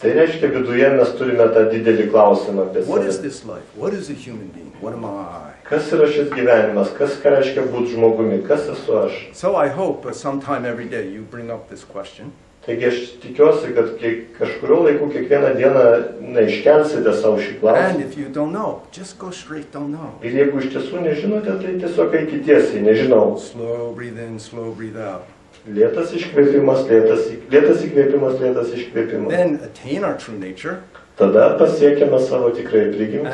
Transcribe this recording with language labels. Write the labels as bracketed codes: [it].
[lt] Tai reiškia, viduje mes turime tą didelį klausimą apie save. [en] What is this life? What is a human being? What am I? [lt] Kas yra šis gyvenimas? Ką reiškia būti žmogumi? Kas esu aš? [en] So I hope sometime every day you bring up this question. [lt] Taigi aš tikiuosi, kad kažkurio laiku kiekvieną dieną iškelsite savo šį klausimą. [en] And if you don't know, just go straight, don't know. [lt] Ir jeigu iš tiesų nežinote, tai tiesiog eikite tiesiai, nežinau. [en] Slow breathe in, slow breathe out. [lt] Lėtas iškvėpimas, lėtas įkvėpimas, lėtas iškvėpimas. [en] Then attain our true nature. [lt] Tada pasiekėme savo tikrai prigimtį.